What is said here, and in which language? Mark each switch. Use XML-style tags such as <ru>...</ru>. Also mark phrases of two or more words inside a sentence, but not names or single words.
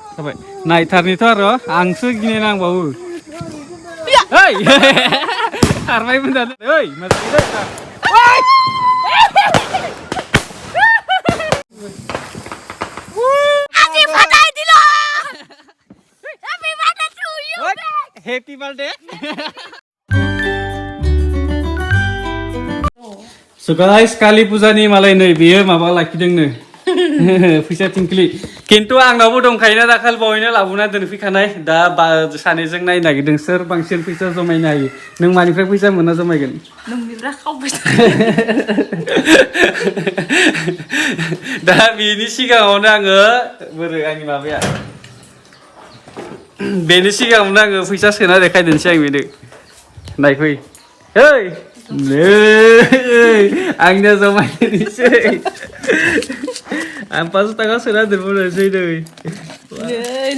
<brx>थाबाय नायथारनिथ' आरो आंसो गिनाय नांबावो ओइ खारबायमोन दा ओइ</brx> <en>Happy birthday. So guys,</en> <brx>kali pujani malai नै बेयो माबा लाखिदोंनो फैसा थिंख्लि किन्तु आंनावबो दंखायोना दाखाल बावैनो लाबोना दोनफैखानाय दा सानैजों नायनो नागिरदों सोर बांसिन फैसा जमायनो हायो नों मानिफ्राय फैसा मोना जमायगोन नोंनिफ्राय खावबाय दा बेनि सिगाङावनो आङो बोरै आंनि माबाया बेनि सिगाङावनो आङो फैसा सोना देखायदोंसै आं बेनो नायफै ओइ आंनिया जमायनोसै आं 500 थाखा सोना दोनबोनोसै नै</brx>